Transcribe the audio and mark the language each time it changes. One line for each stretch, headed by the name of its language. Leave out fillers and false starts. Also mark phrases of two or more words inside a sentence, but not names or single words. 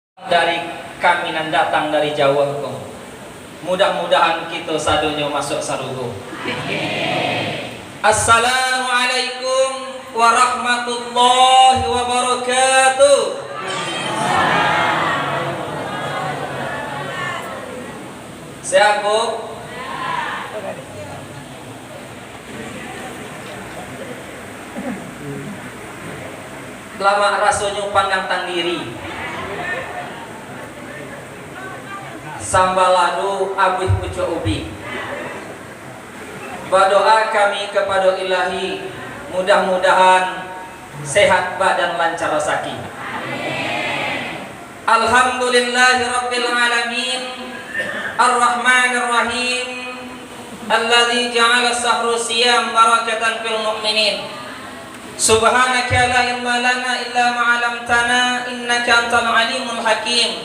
Minangkabau: dari kami nan datang dari Jawa ko. Mudah-mudahan kita sadonyo masuk sarugo.
Arabic: السلام عليكم ورحمة الله وبركاته.
Minangkabau: Sehat Bu? Lama rasonyo pandang tandiri. Sambaladu abih pucuk ubi.
Indonesian: Berdoa kami kepada Ilahi, mudah-mudahan sehat badan, lancar rezeki.
Arabic: الحمد لله رب العالمين الرحمن الرحيم الذي جعل شهر الصيام بركة في المؤمنين. سبحانك لا علم لنا إلا ما علمتنا إنك أنت العليم الحكيم.